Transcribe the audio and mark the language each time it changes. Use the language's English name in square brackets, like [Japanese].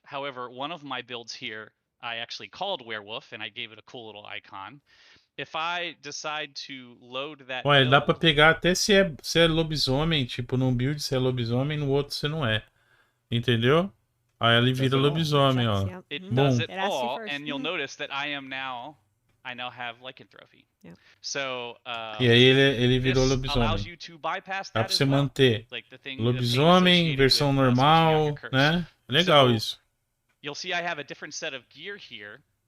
[English] However, one of my builds here, I actually called werewolf, and I gave it a cool little icon. If I decide to load that [Portuguese] build, dá pra pegar até se é lobisomem, tipo, num build você é lobisomem, no outro você não é. Entendeu? Aí ele vira lobisomem, ó. [English] It does it all, and you'll notice that I now have lycanthropy. Yeah. So, [Portuguese] e aí ele virou lobisomem. Dá pra você manter lobisomem, versão normal, né? Legal isso. [English] You'll see I have a different set of gear here.